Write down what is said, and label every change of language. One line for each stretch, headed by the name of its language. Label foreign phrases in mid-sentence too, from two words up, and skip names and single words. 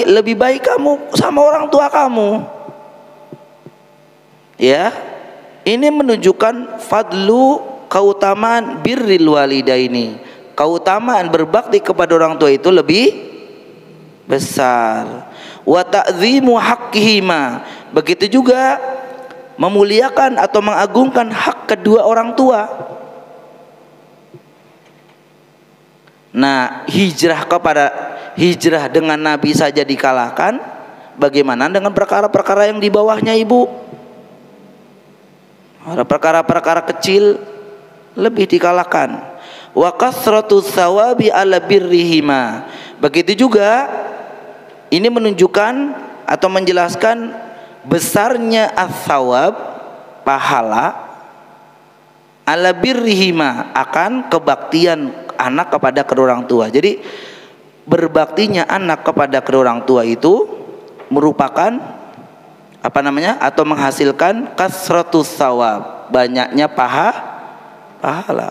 Indonesian: Lebih baik kamu sama orang tua kamu. Ya, ini menunjukkan fadlu, keutamaan
Arabic: بر الوالدين,
Indonesian: keutamaan berbakti kepada orang tua itu lebih besar.
Arabic: و تعظيم حقهما,
Indonesian: begitu juga memuliakan atau mengagungkan hak kedua orang tua. Nah, hijrah dengan Nabi saja dikalahkan, bagaimana dengan perkara-perkara yang di bawahnya ibu? Perkara-perkara kecil lebih dikalahkan.
Arabic: و كثرة ثواب على برهما,
Indonesian: begitu juga ini menunjukkan atau menjelaskan besarnya ats-tsawab, pahala,
Arabic: على برهما,
Indonesian: akan kebaktian anak kepada kedua orang tua. Jadi berbaktinya anak kepada kedua orang tua itu merupakan atau menghasilkan
Arabic: كثرة الثواب,
Indonesian: banyaknya pahala.